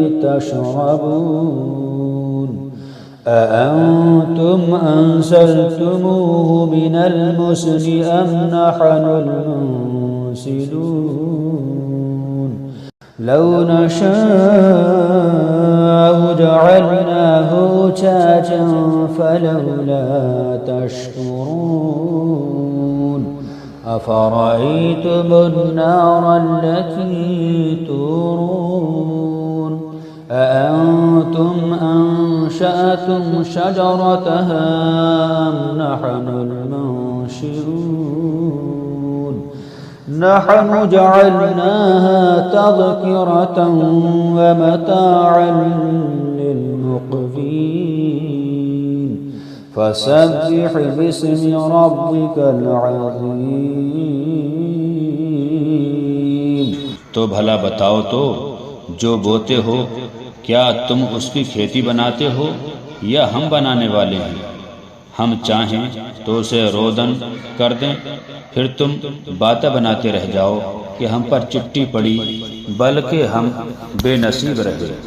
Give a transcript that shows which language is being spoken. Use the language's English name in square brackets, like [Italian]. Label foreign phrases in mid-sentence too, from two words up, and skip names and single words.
[Arabic] تشربون أأنتم أنزلتموه من المزن أم نحن المنزلون لو نشاء جعلناه أجاجا فلولا تشكرون أفرأيتم النار التي تورون أأنتم أنشأتم شجرتها أم نحن المنشئون نحن جعلناها تذكرة ومتاعا للمقوين فسبح باسم ربك العظيم. [Hindi] तो भला बताओ तो जो बोते हो, क्या तुम उसकी खेती बनाते हो या हम बनाने वाले हैं? हम चाहें तो उसे रोदन कर दें, फिर तुम बातें बनाते रह जाओ कि हम पर चिट्ठी पड़ी, बल्कि हम बेनसीब रहे।